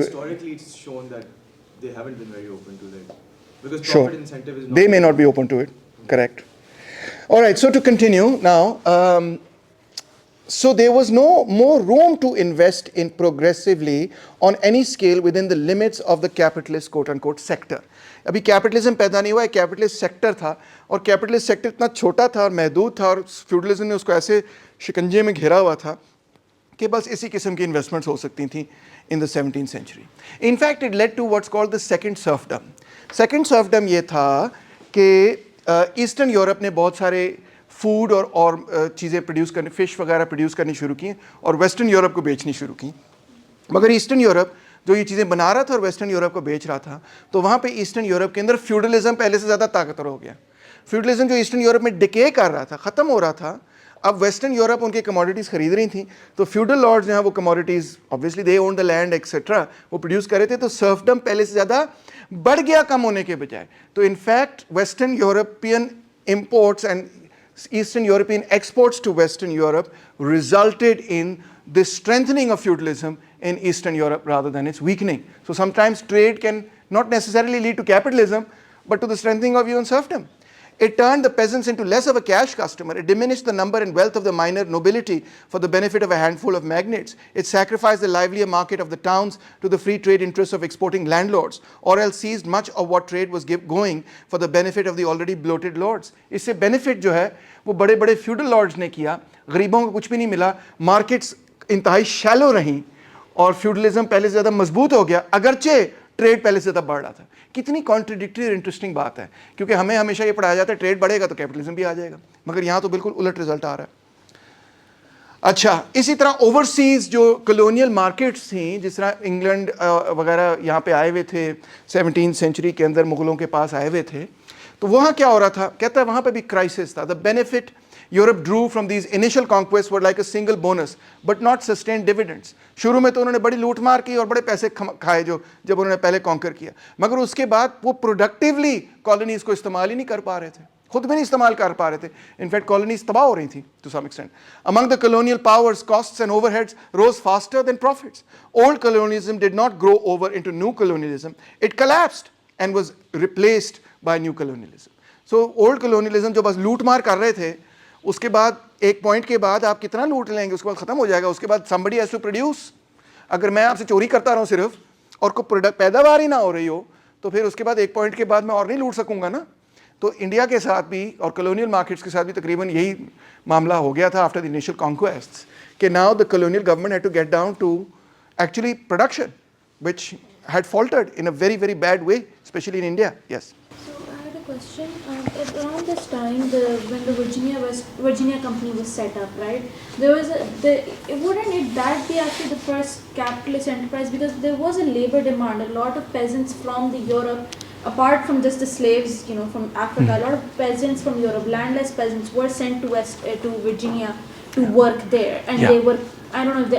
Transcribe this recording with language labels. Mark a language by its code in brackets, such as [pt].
[en] Historically, it's shown that they haven't been very open to it. Because Sure. profit incentive is not... They may not be open to it. Correct. All right, so to continue now, so there was no more room to invest in progressively on any scale within the limits of the capitalist quote-unquote sector. [hi] अभी capitalism पैदा नहीं हुआ है, capitalist sector था, और capitalist sector इतना छोटा था और महदूद था, और फ्यूडलिज्म ने उसको ऐसे शिकंजे में घेरा हुआ था कि बस इसी किस्म की इन्वेस्टमेंट्स हो सकती थी [en] In the 17th century. In fact it led to what's called the second serfdom. [hi] Second serfdom ये था कि ईस्टर्न यूरोप ने बहुत सारे फूड और चीज़ें प्रोड्यूस करनी, फिश वगैरह प्रोड्यूस करनी शुरू की और वेस्टर्न यूरोप को बेचनी शुरू की. मगर ईस्टर्न यूरोप जो ये चीज़ें बना रहा था और वेस्टर्न यूरोप को बेच रहा था, तो वहाँ पे ईस्टर्न यूरोप के अंदर फ्यूडलिज्म पहले से ज़्यादा ताकतवर हो गया. फ्यूडलिज्म जो ईस्टर्न यूरोप में डिके कर रहा था, ख़त्म हो रहा था, अब वेस्टर्न यूरोप उनके कमोडिटीज़ खरीद रही थी, तो फ्यूडल लॉर्ड्स जो हैं वो commodities [en] obviously they own the land etcetera [hi] वो प्रोड्यूस कर रहे थे, तो सर्फडम पहले से ज़्यादा बढ़ गया कम होने के बजाय. [en] तो in fact western European imports and Eastern European exports to Western Europe resulted in the strengthening of feudalism in Eastern Europe rather than its weakening. So sometimes trade can not necessarily lead to capitalism, but to the strengthening of even serfdom. It turned the peasants into less of a cash customer. It diminished the number and wealth of the minor nobility for the benefit of a handful of magnates. It sacrificed the livelier market of the towns to the free trade interests of exporting landlords, or else seized much of what trade was going for the benefit of the already bloated lords. [hi] इससे benefit जो है वो बड़े बड़े feudal lords ने किया, गरीबों को कुछ भी नहीं मिला, markets इंतहाई shallow रहीं और feudalism पहले से ज़्यादा मजबूत हो गया, अगरचे ट्रेड पहले से ज़्यादा बढ़ रहा था. कितनी कॉन्ट्रडिक्टरी और इंटरेस्टिंग बात है, क्योंकि हमें हमेशा ये पढ़ाया जाता है ट्रेड बढ़ेगा तो कैपिटलिज्म भी आ जाएगा, मगर यहाँ तो बिल्कुल उलट रिजल्ट आ रहा है. अच्छा, इसी तरह ओवरसीज जो कॉलोनियल मार्केट्स थी, जिस तरह इंग्लैंड वगैरह यहाँ पे आए हुए थे 17th सेंचुरी के अंदर, मुगलों के पास आए हुए थे, तो वहाँ क्या हो रहा था, कहता है वहाँ पे भी क्राइसिस था. [en] The benefit Europe drew from these initial conquests were like a single bonus, but not sustained dividends. [hi] शुरू में तो उन्होंने बड़ी लूट मार की और बड़े पैसे खाए जो जब उन्होंने पहले कॉन्कर किया, मगर उसके बाद वो प्रोडक्टिवली कॉलोनीज को इस्तेमाल ही नहीं कर पा रहे थे, खुद भी नहीं इस्तेमाल कर पा रहे थे. इनफैक्ट कॉलोनीज तबाह हो रही थी [en] To some extent. Among the colonial powers, costs and overheads rose faster than profits. Old colonialism did not grow over into new colonialism. It collapsed and was replaced by new colonialism. So old colonialism [hi] जो बस लूट मार कर रहे थे, उसके बाद एक पॉइंट के बाद आप कितना लूट लेंगे, उसके बाद ख़त्म हो जाएगा. उसके बाद [en] somebody has to produce. [hi] अगर मैं आपसे चोरी करता रहूँ सिर्फ और कोई प्रोडक्ट पैदावार ही ना हो रही हो, तो फिर उसके बाद एक पॉइंट के बाद मैं और नहीं लूट सकूंगा ना. तो इंडिया के साथ भी और कॉलोनियल मार्केट्स के साथ भी तकरीबन यही मामला हो गया था [en] After the initial conquests, कि now the colonial government had to get down to actually production which had faltered in a very very bad way, specially in India. Yes. Question. Around this time, when the Virginia company was set up, right? There was wouldn't it that be actually the first capitalist enterprise, because there was a labor demand. A lot of peasants from the Europe, apart from just the slaves, from Africa, a lot of peasants from Europe, landless peasants, were sent to Virginia to work there, and they were. I don't know.